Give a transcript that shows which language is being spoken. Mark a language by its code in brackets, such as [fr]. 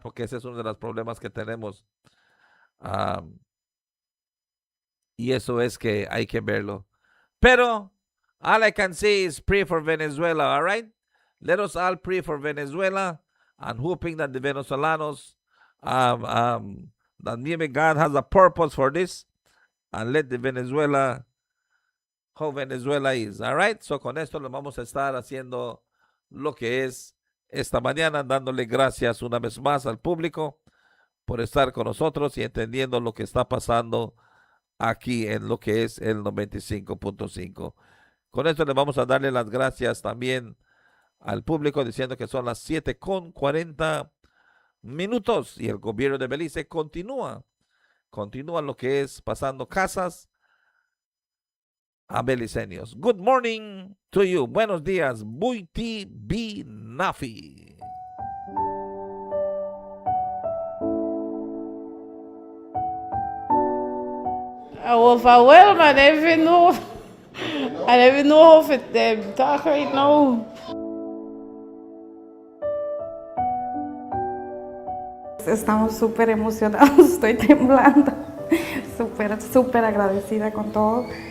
[es] Porque ese es uno de los problemas que tenemos. Y eso es que hay que verlo. [en] Pero all I can say is pray for Venezuela, all right? Let us all pray for Venezuela, and hoping that the Venezolanos, that maybe God has a purpose for this, and let the Venezuela, how Venezuela is, all right? [es] So con esto le vamos a estar haciendo lo que es esta mañana, dándole gracias una vez más al público por estar con nosotros y entendiendo lo que está pasando aquí en lo que es el 95.5. Con esto le vamos a darle las gracias también al público, diciendo que son las 7:40 y el gobierno de Belice continúa lo que es pasando casas a beliceños. [en] Good morning to you. [es] Buenos días, [en] Buiti Binafi. I overwhelmed. I don't even know how to talk right now. [es] Estamos súper emocionados, estoy temblando, súper agradecida con todo.